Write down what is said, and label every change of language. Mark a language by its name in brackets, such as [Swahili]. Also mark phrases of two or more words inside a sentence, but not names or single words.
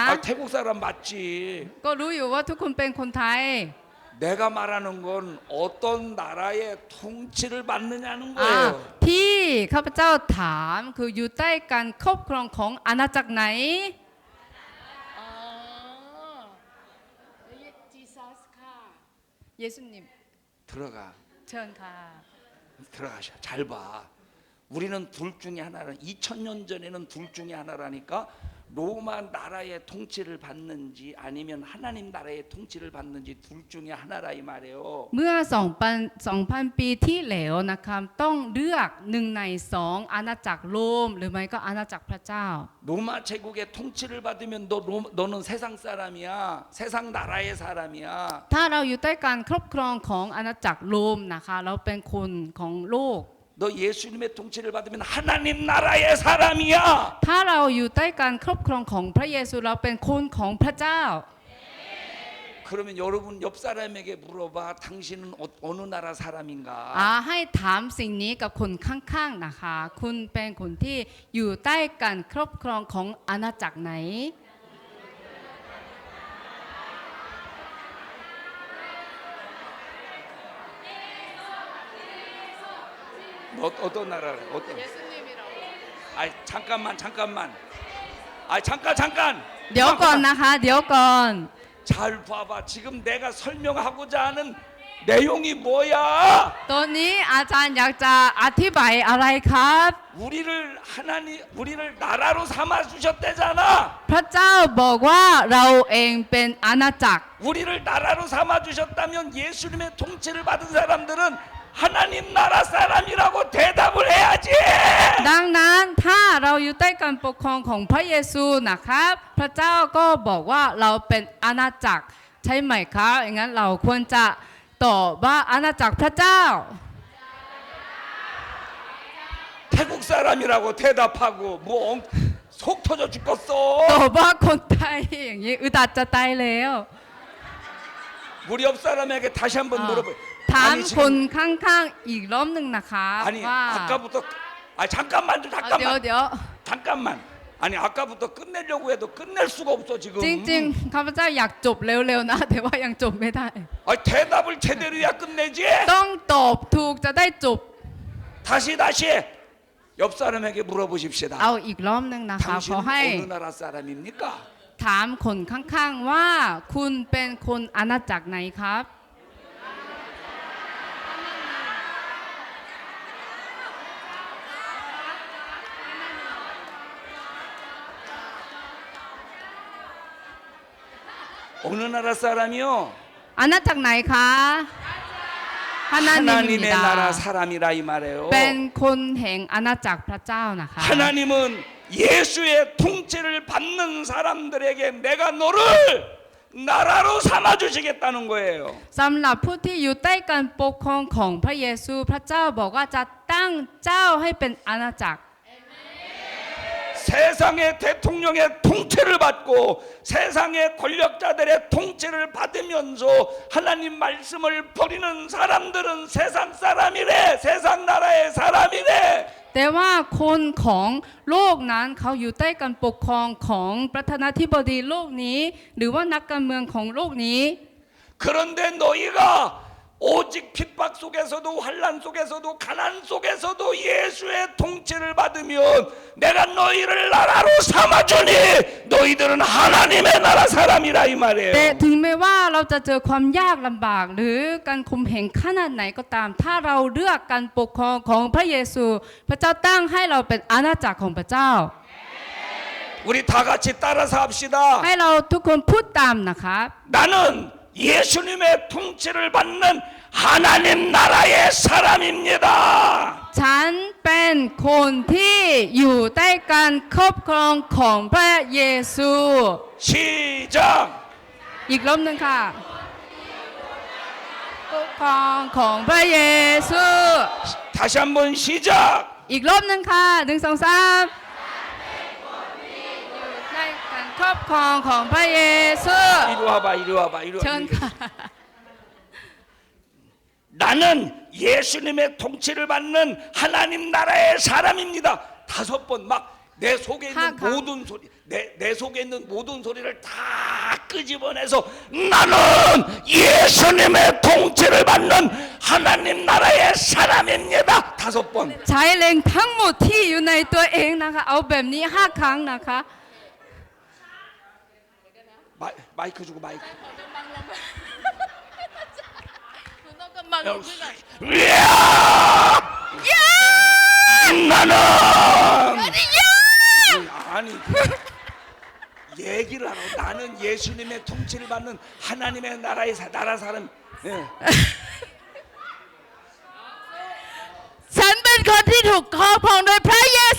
[Korean] 아 태국 사람 맞지. [Thai] ก็รู้อยู่ว่าทุกคนเป็นคนไทย [Korean] 내가 말하는 건 어떤 나라의 통치를 받느냐는 [Thai] อ่า [Korean] 거예요. [Thai] ที่ข้าพเจ้าถามคืออยู่ใต้การครอบครองของอาณาจักรไหน อ๋อจีซัสค่ะ [Korean] เยซูนิม 들어가, [Thai] เชิญค่ะ [Korean] 들어가셔. 잘 봐. 우리는 둘 중에 하나라. 2000년 전에는 둘 중에 하나라니까 로마 나라의 통치를 받는지 아니면 하나님 나라의 통치를 받는지 둘 중에 하나라 이 말이에요. [Thai] เมื่อ2,000 ปีที่แล้วนะครับต้องเลือกหนึ่งในสองอาณาจักรโรมหรือไม่ก็อาณาจักรพระเจ้า [Korean] 로마 제국의 통치를 받으면 너는 세상 사람이야. 세상 나라의 사람이야. [Thai] ถ้าเราอยู่ใต้การครอบครองของอาณาจักรโรมนะคะเราเป็นคนของโลก [Korean] 너 예수님의 통치를 받으면 하나님 나라의 사람이야. [Thai] ถ้าเราอยู่ใต้การครอบครองของพระเยซูเราเป็นคนของพระเจ้า [Korean] 그러면 여러분 옆 사람에게 물어봐. 당신은 어느 나라 사람인가? [Thai] ให้ถามสิ่งนี้กับคนข้างๆนะคะคุณเป็นคนที่อยู่ใต้การครอบครองของอาณาจักรไหน [Korean] 너 어떤 나라래? 어떤? 예수님이라고. 아이 잠깐만. 아이 잠깐. [Thai] เดี๋ยวก่อนนะคะเดี๋ยวก่อน [Korean] 잘 봐봐. 지금 내가 설명하고자 하는 내용이 뭐야? [Thai] ตัวนี้อาจารย์อยากจะอธิบายอะไรครับ [Korean] 우리를 나라로 삼아 주셨대잖아. [Thai] พระเจ้าบอกว่าเราเองเป็นอาณาจักร [Korean] 우리를 나라로 삼아 주셨다면 예수님의 통치를 받은 사람들은 하나님 나라 사람이라고 대답을 해야지. [Thai] ดังนั้นถ้าเราอยู่ใต้การปกครองของพระเยซูนะครับพระเจ้าก็บอกว่าเราเป็นอาณาจักรใช่ไหมครับอย่างนั้นเราควรจะตอบว่าอาณาจักรพระเจ้า [Korean] 태국 사람이라고 대답하고 속 터져 죽겠어. [Thai] ตอบว่าคนไทยอย่างนี้อึดอัดจะตายแล้ว [Korean] 우리 옆 사람에게 다시 한번 물어봐. [Thai] ถาม [Korean] 아니 [Thai] คน [Korean] 지금 [Thai] ข้างๆอีกรอบหนึ่งนะคะ [Korean] 아니 [Thai] ว่า [Korean] 아까부터 잠깐만 좀 [Thai] เดี๋ยว [Korean] 잠깐만 [Thai] เดี๋ยว [Korean] 잠깐만. 아니 아까부터 끝내려고 해도 끝낼 수가 없어 지금. [Thai] จริงๆข้าพเจ้าอยากจบเร็วๆนะแต่ว่ายังจบไม่ได้ [Korean] 아니 대답을 제대로 해야 끝내지. [Thai] ต้องตอบถูกจะได้จบ [Korean] 다시 옆 사람에게 물어보십시다. [Thai] เอาอีกรอบหนึ่งนะคะข [Korean] 당신 [Thai] อให้ [Korean] 어느 나라 사람입니까? [Thai] ถามคนข้างๆว่าคุณเป็นคนอาณาจักรไหนครับ [Korean] 어느 나라 사람이요? [Thai] อาณาจักรไหนคะฮานานิมิ [Korean] 하나님의 ดา 나라 사람이라 이 말이에요. [Thai] เป็นคนแห่งอาณาจักรพระเจ้านะคะ [Korean] 하나님은 예수의 통치를 받는 사람들에게 내가 너를 나라로 삼아 주시겠다는 거예요. [Thai] สำหรับผู้ที่อยู่ใต้การปกครองของพระเยซูพระเจ้าบอกว่าจะตั้งเจ้าให้เป็นอาณาจักร [Korean] 세상의 대통령의 통치를 받고 세상의 권력자들의 통치를 받으면서 하나님 말씀을 버리는 사람들은 세상 사람이래. 세상 나라의 사람이래. [Thai] แต่ว่าคนของโลกนั้นเขาอยู่ใต้การปกครองของประธานาธิบดีโลกนี้ หรือว่านักการเมืองของโลกนี้ [Korean] 그런데 너희가 오직 핍박 속에서도 환난 속에서도 가난 속에서도 예수의 통치를 받으면 내가 너희를 나라로 삼아주니 너희들은 하나님의 나라 사람이라 이 [Thai] แต่ [Korean] 말이에요. [Thai] ถึงแม้ว่าเราจะเจอความยากลำบากหรือการข่มเหงขนาดไหนก็ตาม ถ้าเราเลือกการปกครองของพระเยซู พระเจ้าตั้งให้เราเป็นอาณาจักรของพระเจ้า [Korean] 우리 다 같이 따라서 합시다. [Thai] ให้เราทุกคนพูดตามนะคะ [Korean] 나는 예수님의 통치를 받는 하나님 나라의 사람입니다. [Thai] ฉันเป็นคนที่อยู่ใต้การครอบครองของพระเยซู [Korean] 시작. [Thai] อีกรอบหนึ่งค่ะปกครองของพระเยซู [Korean] 다시 한번 시작. [Thai] อีกรอบหนึ่งค่ะ1 2 3อยู่ใต้การครอบครองของพระเยซู [Korean] 이리 와봐. 이리 와봐. 이리 [Thai] เชิญ [Korean] 와봐. [Thai] ค่ะ [Korean] 나는 예수님의 통치를 받는 하나님 나라의 사람입니다. 5번 막 내 속에 있는 가. 모든 소리, 내 속에 있는 모든 소리를 다 끄집어내서 나는 예수님의 통치를 받는 하나님 나라의 사람입니다. 5번. [Thai] ใช้แรงทั้งหมดที่อยู่ในตัวเองนะคะเอาแบบนี้5 ครั้งนะคะ [Korean] 마이크 주고 마이크. [Thai] คุณต้องกำบังลุกขึ้นหน่อย [Korean] 나는 아니 얘기를 하라고. 나는 예수님의 통치를 받는 하나님의 나라의 나라 사람. 예. [Thai] ฉันเป็นคนที่ถูกครอบครองโดยพระเยซู